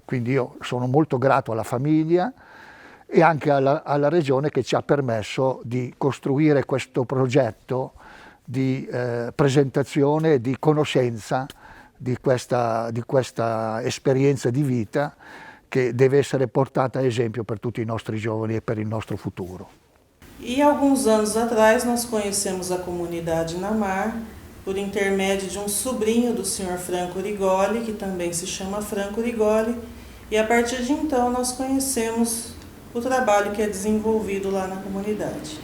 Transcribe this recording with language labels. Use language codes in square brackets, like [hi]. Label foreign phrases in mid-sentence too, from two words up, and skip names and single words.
[it] Quindi io sono molto grato alla famiglia e anche alla Regione che ci ha permesso di costruire questo progetto di presentazione e di conoscenza di questa esperienza di vita che deve essere portata a esempio per tutti i nostri giovani e per il nostro futuro. [pt] E alguns anos atrás nós conhecemos a comunidade Inamar por intermédio de um sobrinho do Sr. Franco Rigoli, que também se chama Franco Rigoli, e a partir de então nós conhecemos o trabalho que é desenvolvido lá na comunidade.